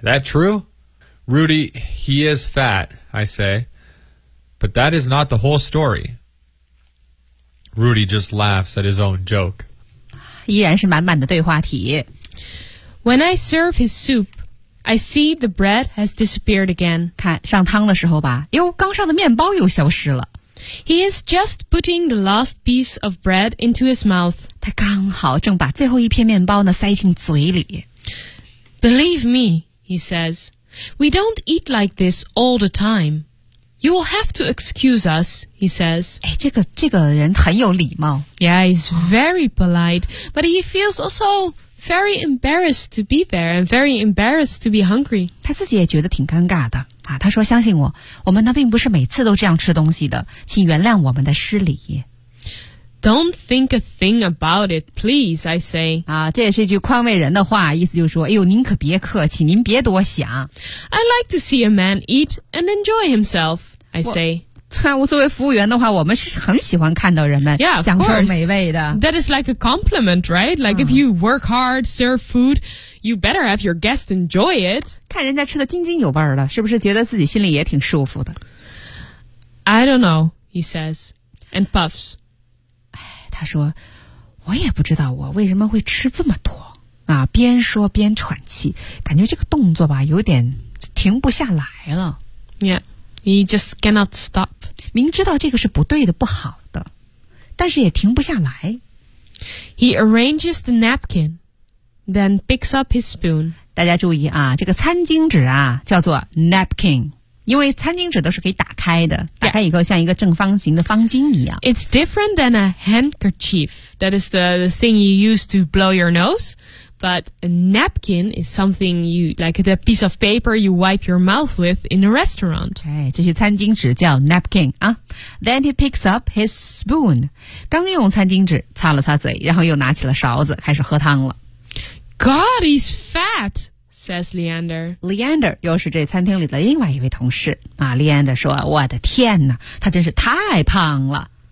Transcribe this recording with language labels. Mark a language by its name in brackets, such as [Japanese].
[English] That true? Rudy, he is fat, I say. But that is not the whole story. Rudy just laughs at his own joke. [Chinese] 依然是满满的对话题。 [English] When I serve his soup, I see the bread has disappeared again. [Chinese] 看上汤的时候吧，哟，刚上的面包又消失了。 [English] He is just putting the last piece of bread into his mouth. [Chinese] 他刚好正把最后一片面包呢塞进嘴里。 [English] Believe me, he says, we don't eat like this all the time. You will have to excuse us, he says. [Chinese] 哎，这个人很有礼貌。 [English] Yeah, he's very polite, but he feels also very embarrassed to be there and very embarrassed to be hungry. [Chinese] 他自己也觉得挺尴尬的。啊，他说，相信我，我们呢并不是每次都这样吃东西的，请原谅我们的失礼。 [English] Don't think a thing about it, please, I say. [Chinese] 啊，这也是一句宽慰人的话，意思就是说，哎呦，您可别客气，您别多想。 [English] I like to see a man eat and enjoy himself, I say. [Chinese] 我作为服务员的话，我们是很喜欢看到人们享受美味的。 [English] That is like a compliment, right? Like if you work hard, serve food, you better have your guest enjoy it. [Chinese] 看人家吃得津津有味的，是不是觉得自己心里也挺舒服的？ [English] I don't know, he says, and puffs. [Chinese] 他说我也不知道我为什么会吃这么多啊，边说边喘气，感觉这个动作吧有点停不下来了。 [English] Yeah, he just cannot stop. [Chinese] 明知道这个是不对的不好的，但是也停不下来。 [English] He arranges the napkin, then picks up his spoon. [Chinese] 大家注意啊，这个餐巾纸啊叫做 napkin，因为餐巾纸都是可以打开的，打开以后像一个正方形的方巾一样。 [English] It's different than a handkerchief. That is the thing you use to blow your nose. But a napkin is something you, like the piece of paper you wipe your mouth with in a restaurant. [Chinese] 哎，这些餐巾纸叫 napkin 啊。 [English] Then he picks up his spoon. [Chinese] 刚用餐巾纸擦了擦嘴，然后又拿起了勺子，开始喝汤了。 [English] God, he's fat! says Leander. [Chinese] Leander 又是这餐厅里的另外一位同事。Leander 说，我的天哪，他真是太胖了。